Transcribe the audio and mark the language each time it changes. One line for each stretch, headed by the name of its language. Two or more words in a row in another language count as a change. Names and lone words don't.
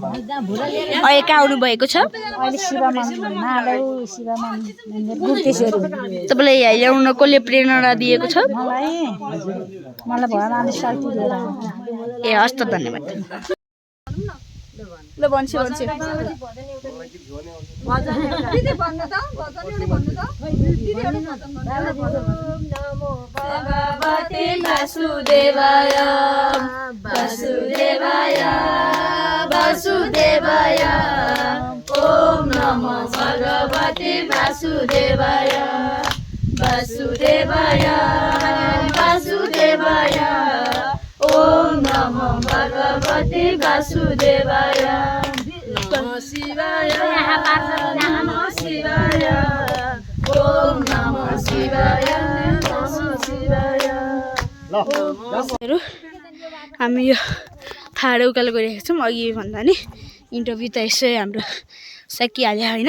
Nepali: अहिले कहाँ आउनु भएको छ अहिले शिव मन्दिर गुप्तेश्वरी तपाईँलाई यहाँ ल्याउन कसले प्रेरणा दिएको छ मलाई भगवानले शक्ति दिएर ए हस् त धन्यवाद ल भन्छु
Sanskrit: भगवते वासुदेवाय वासुदेवाय वासुदेवाय ओम नमो भगवते वासुदेवाय वासुदेवाय वासुदेवाय ओम नमो भगवते वासुदेवाय
Nepali: हामी यो थाहा उकालो गइरहेको छौँ अघि भन्दा नि इन्टरभ्यू त यसै हाम्रो सकिहाल्यो होइन